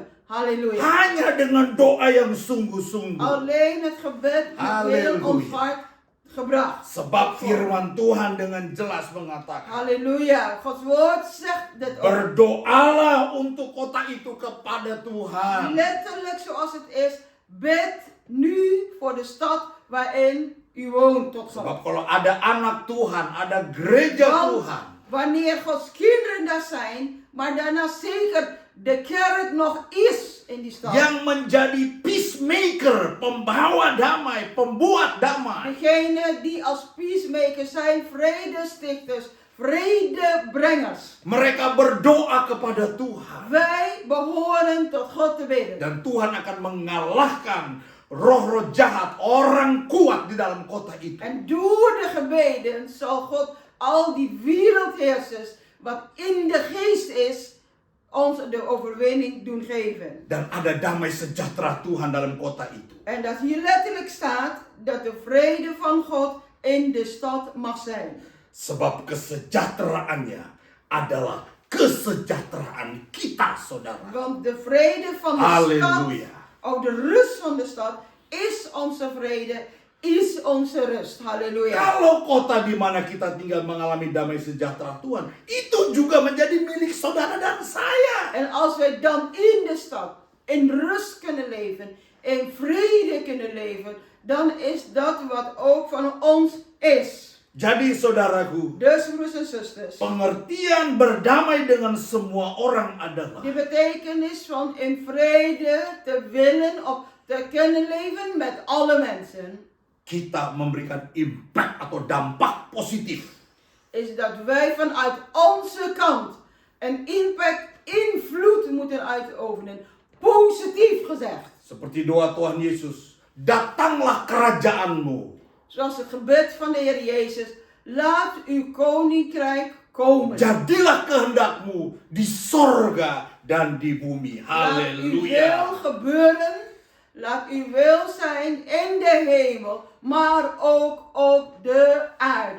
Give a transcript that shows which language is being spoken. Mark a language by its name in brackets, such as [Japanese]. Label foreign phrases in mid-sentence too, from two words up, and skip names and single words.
[Indonesian] Halleluja. Hanya dengan doa yang sungguh-sungguh. [Dutch] Alleen het gebed met heel ons [Indonesian] Halleluja. [Dutch] hart gebracht. [Indonesian] Sebab firman Tuhan dengan jelas mengatakan, [Dutch] Halleluja. Gods woord zegt dit ook. [Indonesian] berdoalah untuk kota itu kepada Tuhan. [Dutch] Letterlijk zoals het is, bid nu voor de stad waarin u woont tot God. [Indonesian] Sebab kalau ada anak Tuhan, ada gereja Tuhan, [Dutch] Wanneer Gods kinderen daar zijn, maar daarna zeker de kerk nog is in die stad. [Indonesian] yang menjadi peacemaker, pembawa damai, pembuat damai, [Dutch] Degene die als peacemakers zijn, vredestichters, vredebrengers. [Indonesian] mereka berdoa kepada Tuhan. [Dutch] Wij behoren tot God te bidden. [Indonesian] Dan Tuhan akan mengalahkan roh-roh jahat, orang kuat di dalam kota itu. [Dutch] En door de gebeden zal God al die wereldheersers, wat in de geest is, ons de overwinning doen geven. [Indonesian] Dan ada damai sejahtera Tuhan dalam kota itu. [Dutch] En dat hier letterlijk staat dat de vrede van God in de stad mag zijn. [Indonesian] Sebab kesejahteraannya adalah kesejahteraan kita, saudara. [Dutch] Want de vrede van de [Indonesian] Halleluja. [Dutch] stad, of de rust van de stad, is onze vrede, is onze rust. [Indonesian] Halleluja. Kalau kota di mana kita tinggal mengalami damai sejahtera Tuhan, itu juga menjadi milik saudara dan saya. [Dutch] En als wij dan in de stad in rust kunnen leven, in vrede kunnen leven, dan is dat wat ook van ons is. [Indonesian] Jadi saudaraku, [Dutch] Dus broers en zusters, [Indonesian] pengertian berdamai dengan semua orang adalah [Dutch] de betekenis van in vrede te willen of te kunnen leven met alle mensen, [Indonesian] kita memberikan impact atau dampak positif [Dutch] is dat wij vanuit onze kant een impact, invloed moeten uitoefenen. Positief gezegd. [Indonesian] seperti doa Tuhan Yesus, datanglah kerajaanmu. [Dutch] Zoals het gebed van de Heer Jezus, laat uw koninkrijk komen. [Indonesian] Jadilah kehendakmu di sorga dan di bumi. [Dutch] Laat uw wil [Indonesian] Haleluya. [Dutch] gebeuren, laat uw wil zijn in de hemel, maar ook op de aarde.